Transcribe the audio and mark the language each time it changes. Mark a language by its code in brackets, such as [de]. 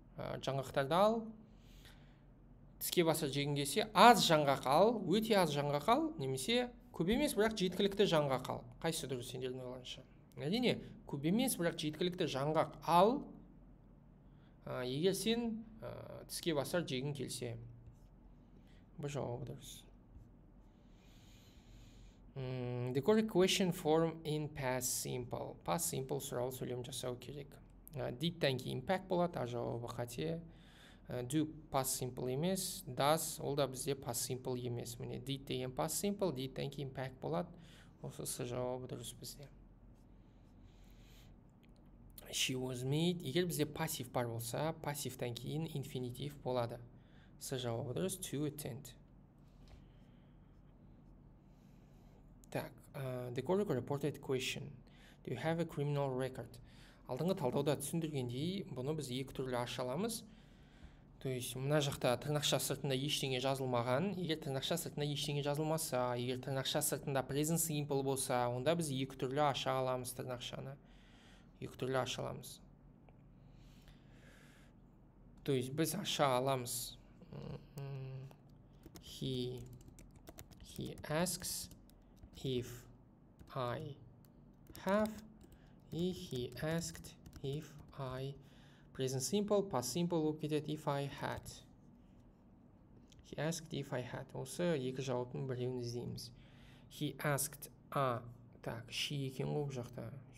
[kk] Жаңғақтарды ал, тіске басар жегің келсе, аз жаңғақ ал, өте аз жаңғақ ал, немесе көп емес, бірақ жеткілікті жаңғақ ал. Қайсы дұрыс сендердің ойларыңша? Әрине, көп емес, бірақ жеткілікті жаңғақ ал, егер сен тіске басар жегің келсе. Бұл жауабы дұрыс. [en] The correct question form in past simple. [kk] Past simple сұраулы сөйлем жасау керек. Did'тан кейін pack болады, а жауабы қате. Do past simple емес, does ол да бізде past simple емес. Міне did деген past simple, did'тан кейін pack болады. Осы жауабы дұрыс бізде. [en] She was made. [kk] Егер бізде пассив бар болса, пассивтан кейін инфинитив болады. С жауабы дұрыс, to attend. [en] Так, the correct reported question. Do you have a criminal record? [kk] Алдыңғы талдауда түсіндіргендей, бұны біз екі түрлі аша аламыз. То есть, мына жақта тырнақша сыртында ештеңе жазылмаған. Егер тырнақша сыртында ештеңе жазылмаса, егер тырнақша сыртында present simple болса, онда біз екі түрлі аша аламыз тырнақшаны. Екі түрлі аша аламыз. То есть, біз аша аламыз. [en] He asks if I have, he asked if I [kk] Present simple, past simple болып кетеді. [en] If I had. He asked if I had. [kk] Осы екі жауаптың біреуін іздейміз. [en] He asked. [kk] Так, she екен ғой бұл жақта.